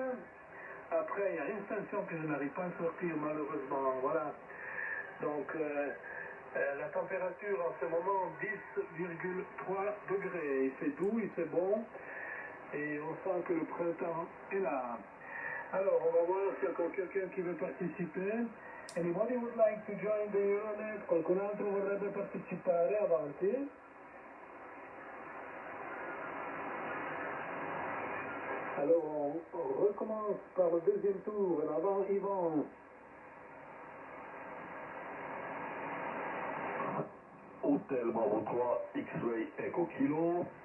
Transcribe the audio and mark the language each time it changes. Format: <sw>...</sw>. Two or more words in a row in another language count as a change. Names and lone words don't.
<fr>Après, il y a une station que je n'arrive pas à sortir, malheureusement. Voilà. Donc, la température en ce moment, 10,3 degrés. Il fait doux, il fait bon. Et on sent que le printemps est là. Alors, on va voir s'il y a encore quelqu'un qui veut participer.</fr> <en>Anybody would like to join the Euronet?</en> <it>Qualcun altro vorrebbe partecipare? Avanti.</it> <fr>Alors, on recommence par le deuxième tour. En avant, Yvan. Hôtel Bravo 3, X-Ray Echo Kilo.</fr>